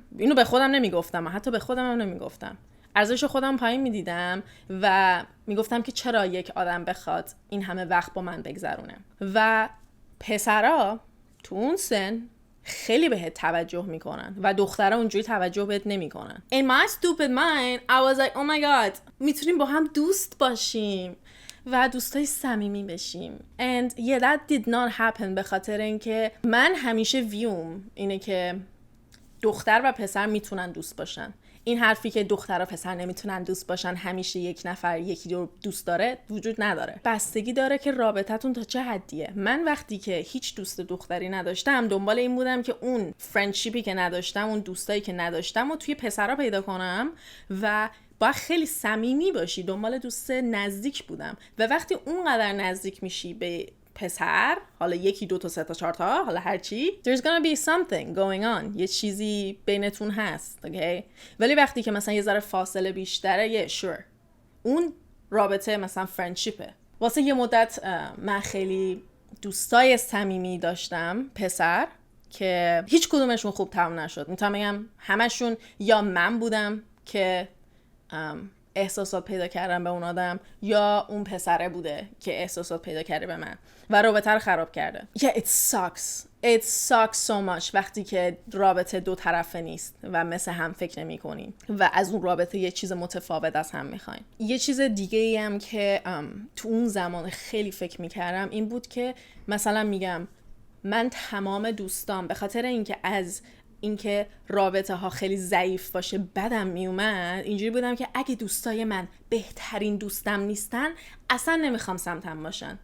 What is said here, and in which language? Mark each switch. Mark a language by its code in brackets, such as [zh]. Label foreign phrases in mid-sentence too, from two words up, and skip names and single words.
[fa] اینو به خودم نمیگفتم، حتی به خودم هم نمیگفتم. ارزش خودم پایین میدیدم و میگفتم که چرا یک آدم بخواد این همه وقت با من بگذرونه. و پسرا تو اون سن خیلی بهت توجه میکنن و دخترها اونجوری توجه بهت نمیکنن. [en] In my stupid mind I was like oh my god [fa] میتونیم با هم دوست باشیم و دوستای صمیمی بشیم. [en] And yeah that did not happen [fa] به خاطر اینکه من همیشه ویوم اینه که دختر و پسر میتونن دوست باشن. این حرفی که دختر و پسر نمیتونن دوست باشن همیشه یک نفر یکی رو دوست داره وجود نداره. بستگی داره که رابطتون تا چه حدیه. من وقتی که هیچ دوست دختری نداشتم دنبال این بودم که اون فرندشیپی که نداشتم، اون دوستایی که نداشتم و توی پسرا پیدا کنم و با خیلی صمیمی باشی. دنبال دوست نزدیک بودم و وقتی اونقدر نزدیک میشی به پسر، حالا یکی دو تا سه تا چهار تا، حالا هر چی، [en] there's gonna be something going on. [fa] یه چیزی بینتون هست، okay؟ ولی وقتی که مثلا یه ذره فاصله بیشتره، یه sure اون رابطه مثلا فرندشیپه. واسه یه مدت من خیلی دوستای صمیمی داشتم پسر که هیچ کدومشون خوب تمام نشد. میتونم بگم همشون یا من بودم که احساسات پیدا کردم به اون آدم یا اون پسره بوده که احساسات پیدا کرده به من و رابطه رو خراب کرده. [en] Yeah, it sucks so much [fa] وقتی که رابطه دو طرفه نیست و مثل هم فکر نمی کنین و از اون رابطه یه چیز متفاوت از هم میخواین. یه چیز دیگه ای هم که تو اون زمان خیلی فکر میکردم این بود که مثلا میگم من تمام دوستام به خاطر اینکه از اینکه رابطه ها خیلی ضعیف باشه بدم میومد، اینجوری بودم که اگه دوستای من بهترین دوستم نیستن اصلا نمیخوام سمتم باشن.